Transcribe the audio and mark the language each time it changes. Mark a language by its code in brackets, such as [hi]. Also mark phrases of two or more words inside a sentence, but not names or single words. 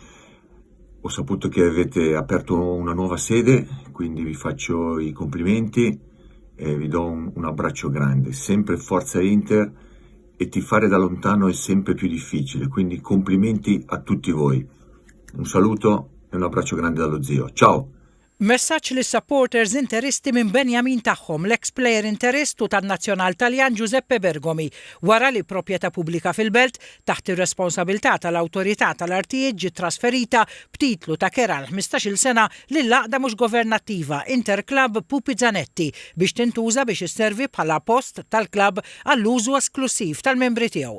[it] Ho saputo che avete aperto una nuova sede, quindi vi faccio i complimenti e vi do un abbraccio grande. Sempre Forza Inter, e tifare da lontano è sempre più difficile, quindi complimenti a tutti voi. Un saluto e un abbraccio grande dallo zio. Ciao! [mt] Messaġġ lis supporters Interisti minn Benjamin tagħhom l-ex-plejer Interist u tan-Nazzjonal Taljan Giuseppe Bergomi wara li proprjetà pubblika fil-belt taħt ir-responsabilità tal-Awtorità tal-Artijiet ġiet trasferita b'titlu ta' kera l-15-il sena lill-għaqda mhux governattiva Interclub Pupi Zanetti biex tintuża biex isservi bħala post tal-klabb għall-użu esklusiv tal-membri tiegħu.